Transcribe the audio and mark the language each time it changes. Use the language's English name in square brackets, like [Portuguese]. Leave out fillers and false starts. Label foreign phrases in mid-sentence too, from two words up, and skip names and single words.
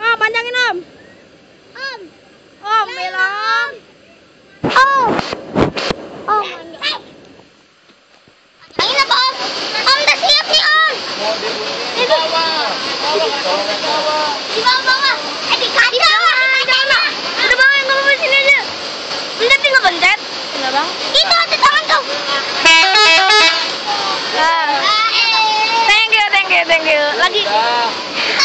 [Indonesian] panjangin Om. Om. Om, bilang Om. Om. Om. Angin apa Om? Om udah siap nih Om. Di bawah. Di bawah. Di kaca. Jangan. Udah bang, yang kamu sini aja. Pencet tinggal pencet. Enggak bang. Itu ada tangan tuh. Nah. [English] Thank you. [Indonesian] Lagi.